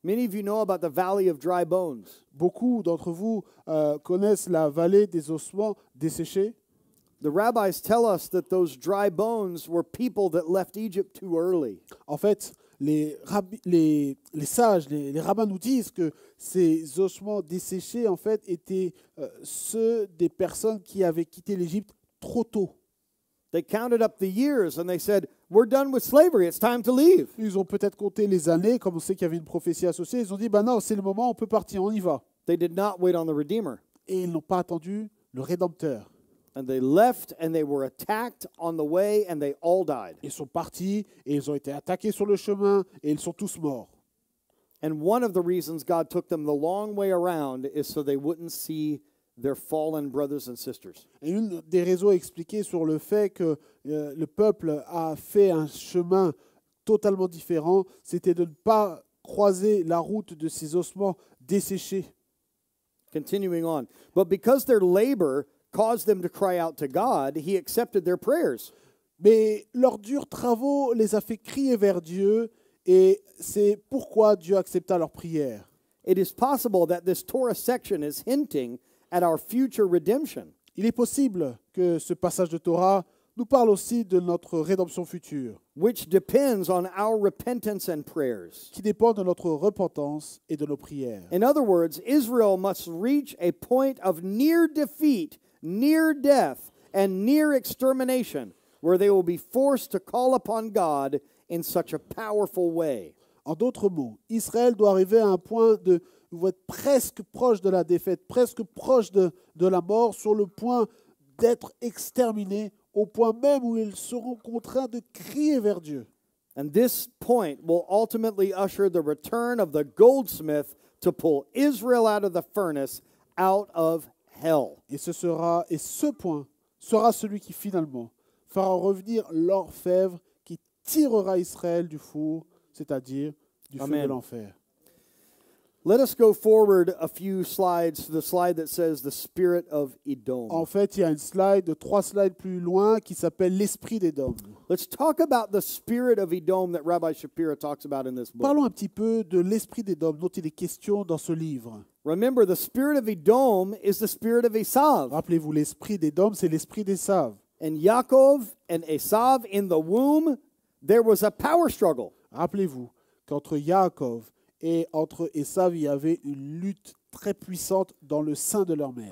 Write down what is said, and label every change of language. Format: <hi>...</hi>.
<en>Many of you know about the valley of dry bones.</en> <fr>Beaucoup d'entre vous connaissent la vallée des ossements desséchés.</fr> <en>The rabbis tell us that those dry bones were people that left Egypt too early.</en> <fr>En fait, les sages, les rabbins nous disent que ces ossements desséchés, en fait, étaient ceux des personnes qui avaient quitté l'Égypte trop tôt.</fr> <en>They counted up the years and they said, "We're done with slavery. It's time to leave."</en> <fr>Ils ont peut-être compté les années, comme on sait qu'il y avait une prophétie associée. Ils ont dit, ben non, c'est le moment, on peut partir, on y va.</fr> <en>They did not wait on the Redeemer.</en> <fr>Et ils n'ont pas attendu le Rédempteur.</fr> <en>And they left and they were attacked on the way and they all died.</en> <fr>Ils sont partis et ils ont été attaqués sur le chemin et ils sont tous morts.</fr> <en>And one of the reasons God took them the long way around is so they wouldn't see their fallen brothers and sisters.</en> <fr>Et une des raisons expliquées sur le fait que le peuple a fait un chemin totalement différent, c'était de ne pas croiser la route de ces ossements desséchés.</fr> <en>Continuing on. But because their labor caused them to cry out to God, he accepted their prayers.</en> <fr>Mais leurs durs travaux les a fait crier vers Dieu et c'est pourquoi Dieu accepta leurs prières.</fr> <en>It is possible that this Torah section is hinting at our future redemption.</en> <fr>Il est possible que ce passage de Torah nous parle aussi de notre rédemption future,</fr> <en>Which depends on our repentance and prayers.</en> <fr>qui dépend de notre repentance et de nos prières.</fr> <en>In other words, Israel must reach a point of near defeat, near death, and near extermination, where they will be forced to call upon God in such a powerful way.</en> <fr>En d'autres mots, Israël doit arriver à un point de vous êtes presque proche de la défaite, presque proche de la mort, sur le point d'être exterminés, au point même où ils seront contraints de crier vers Dieu.</fr> <en>And this point will ultimately usher the return of the goldsmith to pull Israel out of the furnace, out of hell.</en> <fr>Et ce point sera celui qui finalement fera revenir l'orfèvre qui tirera Israël du four, c'est-à-dire du feu</fr> <en>Amen.</en> <fr>de l'enfer.</fr> <en>Let us go forward a few slides to the slide that says the spirit of Edom.</en> <fr>En fait, il y a une slide, 3 slides plus loin, qui s'appelle l'esprit d'Édom.</fr> <en>Let's talk about the spirit of Edom that Rabbi Shapira talks about in this book.</en> <fr>Parlons un petit peu de l'esprit d'Édom dont il est question dans ce livre.</fr> <en>Remember, the spirit of Edom is the spirit of Esav.</en> <fr>Rappelez-vous, l'esprit d'Édom, c'est l'esprit d'Ésav.</fr> <en>And Yaakov and Esav in the womb, there was a power struggle.</en> <fr>Rappelez-vous qu'entre Yaakov et entre Ésav, il y avait une lutte très puissantes dans le sein de leur mère.</fr>